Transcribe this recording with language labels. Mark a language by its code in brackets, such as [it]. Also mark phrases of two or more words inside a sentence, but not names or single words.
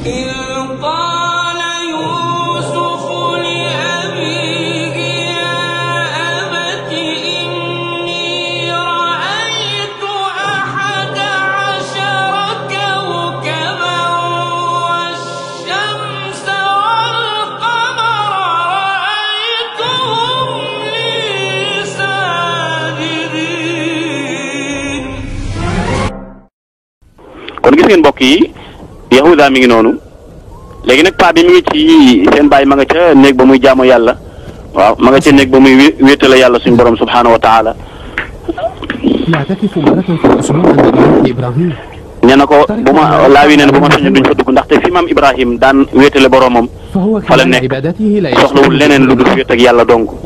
[ar] إذ قال يوسف لأبيه يا أبت إني رأيت 11 كوكبا والشمس والقمر رأيتهم لي ساجدين. [wo] kon gis ngeen mbokk yi Yahuda mi ngi noonu léegi nag paa bi mi ngi ci seen baay ma nga ca néeg ba muy jaamu yàlla waaw ma nga ca néeg ba muy wéetale yàlla suñu borom [ar] سبحانه وتعالى [wo] nee na ko bu ma laawi nee na bu ma sañoon duñ fa dugg ndaxte fi maam Ibrahim daan wéetale boromam fa la nekk soxlawul leneen lu dul wéet ak yàlla dong.